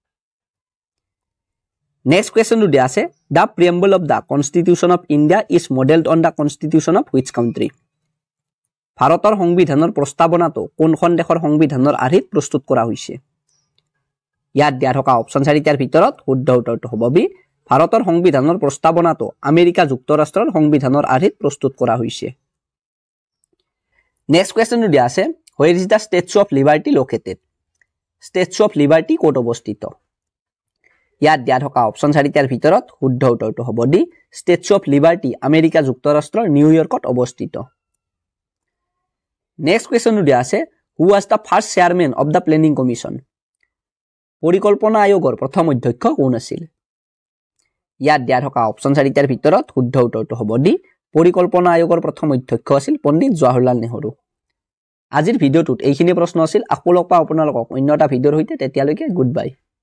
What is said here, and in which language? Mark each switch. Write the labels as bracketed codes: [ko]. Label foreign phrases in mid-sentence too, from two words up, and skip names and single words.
[as] নেক্সট কুৱেশ্যনটো দিয়া আছে [en] the preamble of the constitution of India is modeled on the constitution of which country [as] ভাৰতৰ সংবিধানৰ প্ৰস্তাৱনাটো কোনখন দেশৰ সংবিধানৰ আৰ্হিত প্ৰস্তুত কৰা হৈছে ইয়াত দিয়া থকা অপচন 4টাৰ ভিতৰত শুদ্ধ উত্তৰটো হ'ব বি ভাৰতৰ সংবিধানৰ প্ৰস্তাৱনাটো আমেৰিকা যুক্তৰাষ্ট্ৰৰ সংবিধানৰ আৰ্হিত প্ৰস্তুত কৰা হৈছে নেক্সট কুৱেশ্যনটো দিয়া আছে [en] where is the statue of liberty located [as] statue of liberty ক'ত অৱস্থিত ইয়াত দিয়া থকা অপচন 4টাৰ ভিতৰত শুদ্ধ উত্তৰটো হ'ব ডি statue of liberty আমেৰিকা যুক্তৰাষ্ট্ৰৰ নিউয়ৰ্কত অৱস্থিত নেক্সট কুৱেশ্যনটো দিয়া আছে [en] who was the first chairman of the planning commission [as] পৰিকল্পনা আয়োগৰ প্ৰথম অধ্যক্ষ কোন আছিল ইয়াত দিয়া থকা অপচন 4টাৰ ভিতৰত শুদ্ধ উত্তৰটো হ'ব ডি পৰিকল্পনা আয়োগৰ প্ৰথম অধ্যক্ষ আছিল পণ্ডিত জৱাহৰলাল নেহৰু আজিৰ ভিডিঅ'টোত এইখিনি প্ৰশ্ন আছিল আকৌ লগ পাম আপোনালোকক অন্য এটা ভিডিঅ'ৰ সৈতে তেতিয়ালৈকে [en] good bye